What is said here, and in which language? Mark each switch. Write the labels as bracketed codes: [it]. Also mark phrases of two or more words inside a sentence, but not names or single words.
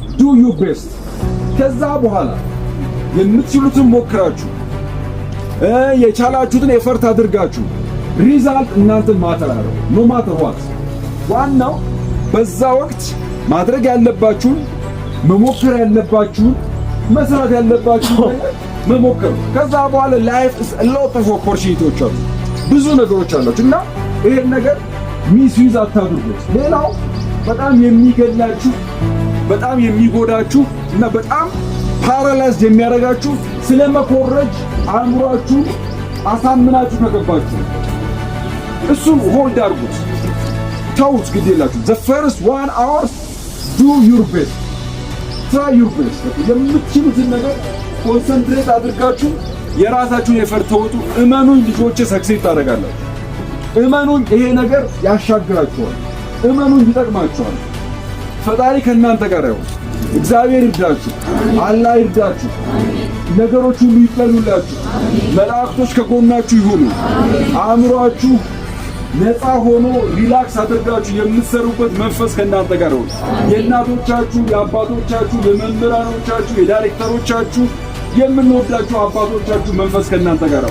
[en] do your best [am] ከዛ በኋላ የምትችሉትን ሞክራችሁ የቻላችሁትን ኤፈርት አድርጋችሁ ሪዛልት እናንተን ማተር አለው [en] no matter what [am] ዋናው በዛ ወቅት ማድረግ ያለባችሁን መሞከር ያለባችሁን መስራት ያለባችሁን መሞከር ከዛ በኋላ ላይፍ [en] is a lot of opportunities [am] አሉ ብዙ ነገሮች አሏችሁ እና ይሄን ነገር ሚስዩዝ አታድርጉት ሌላው በጣም የሚገላችሁ በጣም የሚጎዳችሁ እና በጣም ፓራላይዝ የሚያደርጋችሁ ስለመኮረጅ አእምሯችሁ አሳምናችሁ ከገባችሁ እሱን ሆልድ አድርጉት ተውት ግዴላችሁ [en] the first 1 hour do your best try your best [am] የምትችሉትን ነገር ኮንሰንትሬት አድርጋችሁ የራሳችሁን ኤፈርት ተወጡ እመኑኝ ልጆቼ ሰክሴስ ታደርጋላችሁ እመኑኝ ይሄ ነገር ያሻግራችኋል እመኑኝ ይጠቅማችኋል ፈጣሪ ከእናንተ ጋር ይሁን እግዚአብሔር ይርዳችሁ አላህ ይርዳችሁ ነገሮች ሁሉ ይቀሉላችሁ መላእክቶች ከጎናችሁ ይሁኑ አእምሯችሁ ነፃ ሆኖ ሪላክስ አድርጋችሁ የምትሰሩበት መንፈስ ከእናንተ ጋር ይሁን የእናቶቻችሁ የአባቶቻችሁ የመምህራኖቻችሁ የዳይሬክተሮቻችሁ የምንወዳችሁ አባቶቻችሁ መንፈስ ከእናንተ ጋር